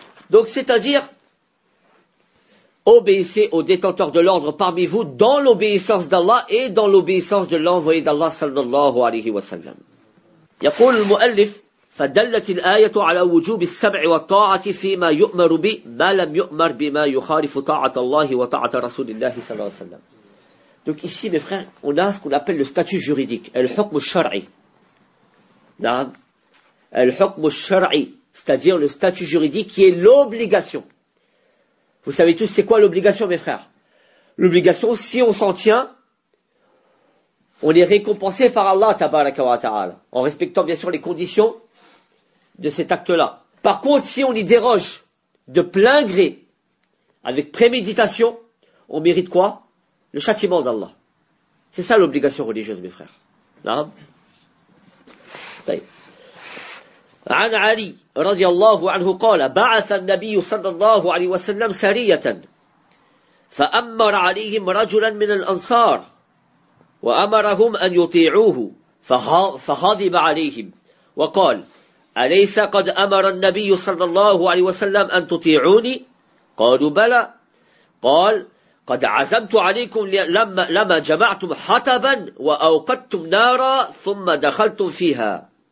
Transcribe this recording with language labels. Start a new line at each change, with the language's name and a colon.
French: Donc c'est-à-dire obéissez aux détenteurs de l'ordre parmi vous dans l'obéissance d'Allah et dans l'obéissance de l'envoyé d'Allah sallallahu alayhi wa sallam.
Arabic: Yaqul al-mu'allif فدلت الآية على وجوب السمع والطاعة فيما يؤمر به ما لم يؤمر بما يخالف طاعة الله وطاعة رسول الله صلى الله عليه وسلم.
French: Donc ici, mes frères, on a ce qu'on appelle le statut juridique,
Arabic: الحكم الشرعي. نعم. الحكم الشرعي,
French: c'est-à-dire le statut juridique qui est l'obligation. Vous savez tous c'est quoi l'obligation, mes frères? l'obligation, si on s'en tient, on est récompensé par Allah tabaraka wa ta'ala, en respectant bien sûr les conditions de cet acte-là. Par contre, si on y déroge de plein gré, avec préméditation, on mérite quoi? Le châtiment d'Allah. C'est ça l'obligation religieuse, mes frères. Non?
Arabic: عن علي رضي الله عنه قال بعث النبي صلى الله عليه وسلم سرية فأمر عليهم رجلا من الأنصار وأمرهم أن يطيعوه فغضب عليهم وقال أليس قد أمر النبي صلى الله عليه وسلم أن تطيعوني قالوا بلى قال قد عزمت عليكم لما جمعتم حطبا وأوقدتم نارا ثم دخلتم فيها